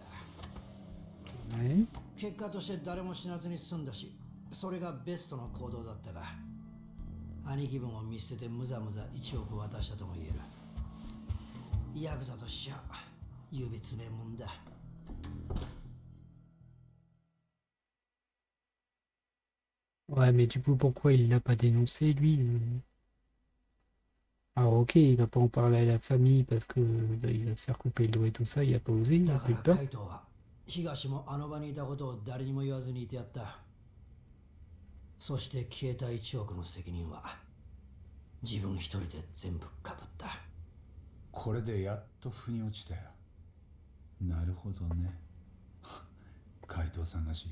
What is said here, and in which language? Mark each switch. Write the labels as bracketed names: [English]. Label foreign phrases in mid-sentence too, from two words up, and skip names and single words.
[French] Ouais. [Japanese] 結果として誰も死なずに済んだし、それがベストの行動だったが、兄貴分を見捨ててむざむざ1億渡したとも言える。ヤクザとしちゃ指詰めもんだ。 [French] Ouais, mais du coup, pourquoi il l'a pas dénoncé, lui? Alors, ok, il va pas en parler à la famille parce que bah, il va se faire couper le doigt et tout ça, il a pas osé, il a [Japanese] だ [French] pas [Japanese] か [French] eu [Japanese] ら [French] peur. [Japanese] カイトは東もあの場にいたことを誰にも言わずにいてやった。そして消えた1億の責任は自分一人で全部かぶった。これでやっと腑に落ちたよ。なるほどね。海藤さんらしい。